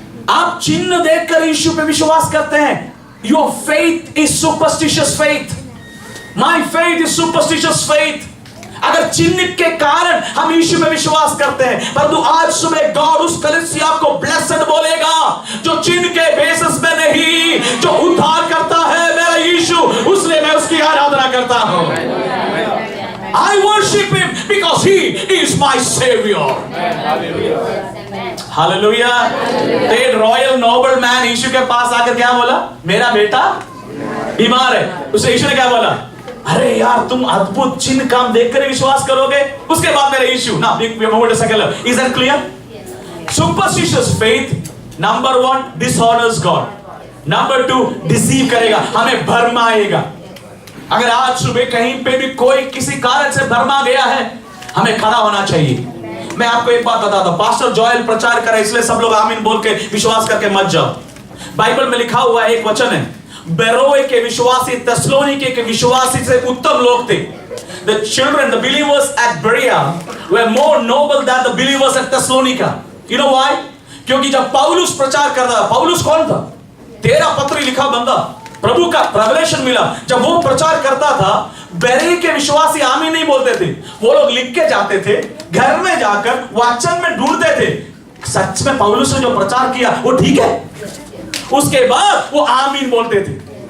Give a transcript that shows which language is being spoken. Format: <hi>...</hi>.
<hi>आप चिन्ह देखकर यीशु पे विश्वास करते हैं।</hi> <en>Your faith is superstitious faith, my faith is superstitious faith.</en> <hi>अगर चिन्ह के कारण हम यीशु में विश्वास करते हैं, परंतु आज सुबह गॉड उस कलीसिया को ब्लेस्ड बोलेगा जो चिन्ह के बेसिस में नहीं, जो उद्धार करता है मेरा यीशु, उसलिए मैं उसकी आराधना करता हूं।</hi> <en>I worship him because he is my savior. Hallelujah.</en> <hi>एक रॉयल नोबल मैन यीशु के पास आकर क्या बोला? मेरा बेटा बीमार है। उसे यीशु ने क्या बोला? अरे यार तुम अद्भुत चिन्ह काम देखकर विश्वास करोगे। उसके बाद मेरा यीशु ना</hi> <en>is that clear? Superstitious faith number 1 dishonors God, number 2 deceive</en> <hi>करेगा, हमें भरमाएगा। अगर आज सुबह कहीं पे भी कोई किसी कारण से भरमा गया है, हमें खड़ा होना चाहिए। मैं आपको एक बात बताता हूं, पास्टर जोएल प्रचार करे इसलिए सब लोग आमीन बोल के विश्वास करके मत जाओ। बाइबल में लिखा हुआ एक वचन है, बेरोए के विश्वासी तेस्सलोनिके के विश्वासी से उत्तम लोग थे।</hi> <en>The children, the believers at Berea were more noble than the believers at Thessalonica. You know why?</en> <hi>क्योंकि जब पौलुस प्रचार कर रहा था, पौलुस कौन था? 13 पत्री लिखा बंदा, प्रभु का रेवलेशन मिला। जब वो प्रचार करता था, बेरे के विश्वासी आमीन नहीं बोलते थे, वो लोग लिख के जाते थे, घर में जाकर वाचन में ढूंढते थे सच में पौलुस ने जो प्रचार किया वो ठीक है, उसके बाद वो आमीन बोलते थे।</hi>